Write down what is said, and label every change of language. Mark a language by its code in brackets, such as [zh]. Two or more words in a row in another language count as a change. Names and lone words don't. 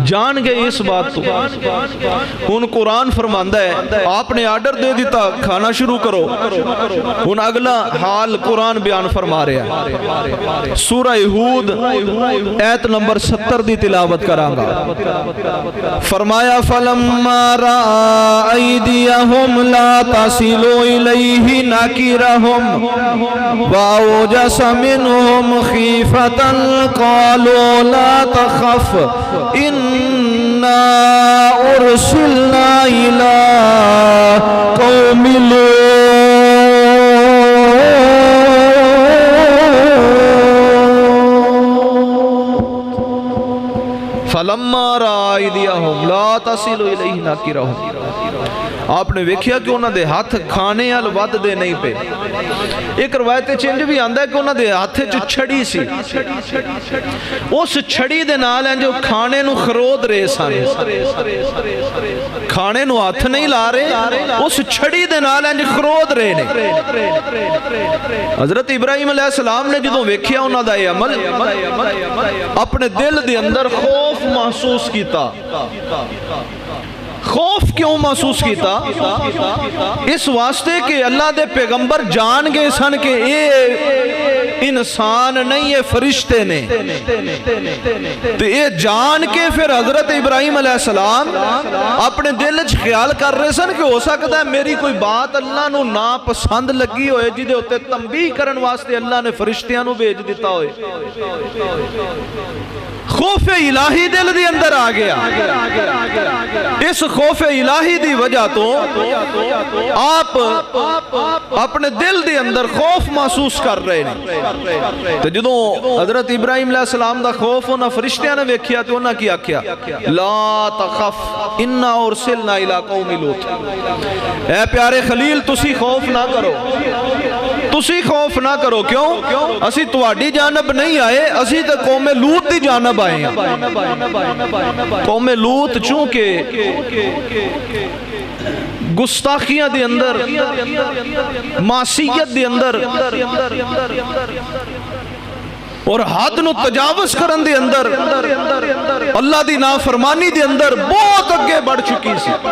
[pa] جان گئے اس بات تو. ان قرآن فرماندہ ہے آپ نے آرڈر دے دیتا کھانا شروع کرو. ان اگلا حال قرآن بیان فرما رہا ہے. سورہ ہود ایت نمبر 70 دی تلاوت کرانگا. [ar] فرمایا فَلَمَّا رَأَى أَيْدِيَهُمْ لَا تَصِلُ إِلَيْهِ نَكِرَهُمْ وَأَوْجَسَ مِنْهُمْ خِيفَةً قَالُوا لَا تَخَفْ إِنَّا أُرْسِلْنَا إِلَىٰ قَوْمِ لُوطٍ. فَلَمَّا رَأَى أَيْدِيَهُمْ لَا تَصِلُ إِلَيْهِ نَكِرَهُمْ. [pa] آپ نے ویکھیا کہ انہاں دے ہاتھ کھانے ال ود دے نہیں پے. ایک روایت چنج بھی آندا ہے کہ انہاں دے ہاتھ چ چھڑی سی. اس چھڑی دے نال ہیں جو کھانے نو خرود رہے سن. کھانے نو ہاتھ نہیں لا رہے, اس چھڑی دے نال ہیں جو خرود رہے نے. حضرت ابراہیم [ar] علیہ السلام [pa] نے جدوں ویکھیا انہاں دا یہ عمل, اپنے دل دے اندر خوف محسوس کیتا. خوف کیوں محسوس کیتا؟ اس واسطے کہ اللہ دے پیغمبر جان گئے سن کہ یہ انسان نہیں, یہ فرشتے نے. تو یہ جان کے پھر حضرت ابراہیم [ar] علیہ السلام [pa] اپنے دل چ خیال کر رہے سن کہ ہو سکتا ہے میری کوئی بات اللہ نو ناپسند لگی ہوئے جی دے ہوتے تنبیہ کرن واسطے اللہ نے فرشتیاں نو بھیج دیتا ہوئے. خوف الہی دل دی اندر آ گیا. اس خوف الہی دی وجہ تو آپ اپنے دل دی اندر خوف محسوس کر رہے ہیں. تو جدوں حضرت ابراہیم [ar] علیہ السلام [pa] دا خوف انہاں فرشتیاں نے ویکھیا تو انہاں کی آکھیا [ar] لا تخف انا ارسلنا الی قوم لوط. [pa] اے پیارے خلیل تسی خوف نہ کرو, تسی خوف نہ کرو. کیوں؟ اسی تواڈی جانب نہیں آئے, اسی تے قوم لوط دی جانب آئے ہیں. قوم لوط چونکہ گستاخیاں دے اندر, معصیت دے اندر اور حد نو تجاوز کرن دے اندر, اللہ دی نافرمانی دے اندر بہت اگے بڑھ چکی سی.